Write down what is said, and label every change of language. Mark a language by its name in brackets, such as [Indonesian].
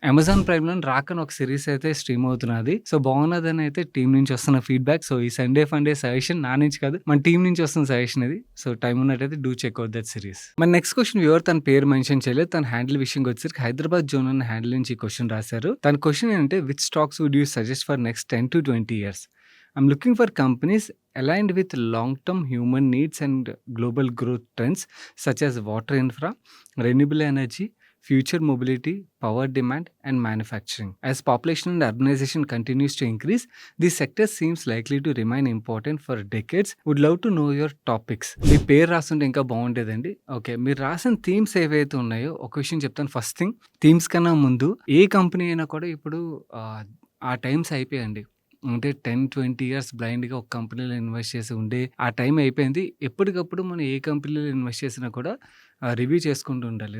[Telugu] Amazon ప్రైమ్‌లో రాకన్ ఒక series అయితే stream అవుతున్నది. సో, బాగున్నదని అయితే టీమ్ నుంచి వస్తున్న ఫీడ్‌బ్యాక్. సో, ఈ సండే ఫండే సజెషన్ నా నుంచి కాదు మన టీమ్ నుంచి వస్తున్న సజెషన్ ఇది. సో, టైం ఉన్నట్టయితే [English] Do check out that series. [Telugu] మన నెక్స్ట్ క్వెషన్ వ్యూవర్ తన పేరు మెన్షన్ చేయలేదు. తన హ్యాండిల్ విషయంకి వచ్చేసరికి హైదరాబాద్ జోన్ అన్న హ్యాండిల్ నుంచి ఈ క్వెషన్ రాశారు. తన క్వెషన్ ఏంటంటే [English] Which stocks would you suggest for next 10-20 years? I'm looking for companies aligned with long-term human needs and global growth trends such as water infra, renewable energy, future mobility, power demand, and manufacturing. As population and urbanization continues to increase, this sector seems likely to remain important for decades. Would love to know your topics. [Telugu] మీ పేరు రాస్తుంటే ఇంకా బాగుండేదండి. Okay. మీరు రాసిన themes ఏవైతే ఉన్నాయో ఒక విషయం చెప్తాను. First thing themes కన్నా ముందు ఏ కంపెనీ అయినా కూడా ఇప్పుడు ఆ టైమ్స్ అయిపోయాయండి. అంటే 10-20 ఇయర్స్ బ్లైండ్‌గా ఒక కంపెనీలో ఇన్వెస్ట్ చేసి ఉండే ఆ టైం అయిపోయింది. ఎప్పటికప్పుడు మనం ఏ కంపెనీలో ఇన్వెస్ట్ చేసినా కూడా రివ్యూ చేసుకుంటూ ఉండాలి.